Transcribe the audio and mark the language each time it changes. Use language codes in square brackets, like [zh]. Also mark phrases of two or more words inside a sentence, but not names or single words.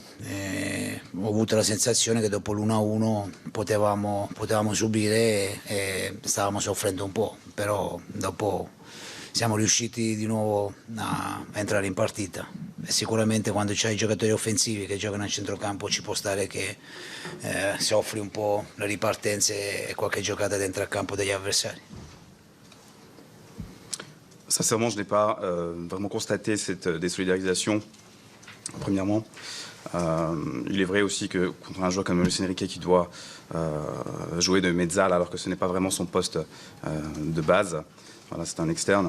[it] Ho avuto la sensazione che dopo l'1-1 potevamo subire e stavamo soffrendo un po', però dopo siamo riusciti di nuovo a entrare in partita. E sicuramente quando c'hai giocatori offensivi che giocano a centrocampo ci può stare che soffri un po' le ripartenze e qualche giocata dentro al campo degli avversari. [fr] Sincèrement, je n'ai pas vraiment constaté cette désolidarisation, premièrement. Il est vrai aussi que contre un joueur comme Luis Enrique qui doit jouer de mezzala alors que ce n'est pas vraiment son poste de base, voilà, c'est un externe.